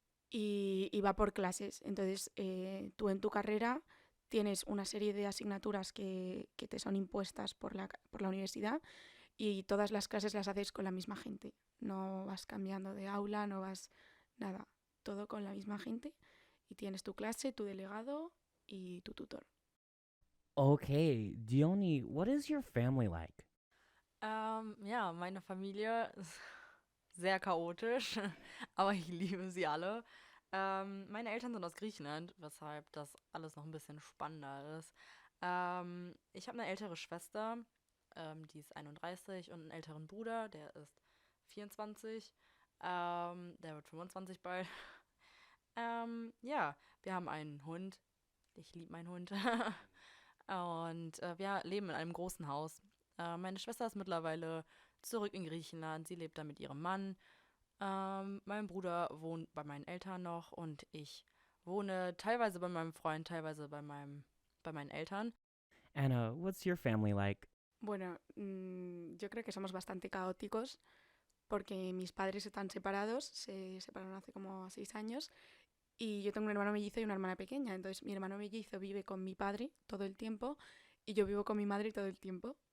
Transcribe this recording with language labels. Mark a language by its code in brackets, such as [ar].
[es] Y va por clases. Entonces, tú en tu carrera tienes una serie de asignaturas que te son impuestas por la universidad y todas las clases las haces con la misma gente. No vas cambiando de aula, no vas nada. Todo con la misma gente y tienes tu clase, tu delegado y tu tutor. [en] Okay, Diony, what is your family like? [de] Ja, meine Familie ist sehr chaotisch, aber ich liebe sie alle. Meine Eltern sind aus Griechenland, weshalb das alles noch ein bisschen spannender ist. Ich habe eine ältere Schwester, die ist 31 und einen älteren Bruder, der ist 24. Der wird 25 bald. Ja, wir haben einen Hund. Ich liebe meinen Hund. Und wir leben in einem großen Haus. Meine Schwester ist mittlerweile zurück in Griechenland. Sie lebt da mit ihrem Mann. Mein Bruder wohnt bei meinen Eltern noch und ich wohne teilweise bei meinem Freund, teilweise bei meinen Eltern. [en] Anna, what's your family like? [es] Bueno, yo creo que somos bastante caóticos porque mis padres están separados, se separaron hace como 6 años y yo tengo un hermano mellizo y una hermana pequeña. Entonces mi hermano mellizo vive con mi padre todo el tiempo y yo vivo con mi madre todo el tiempo.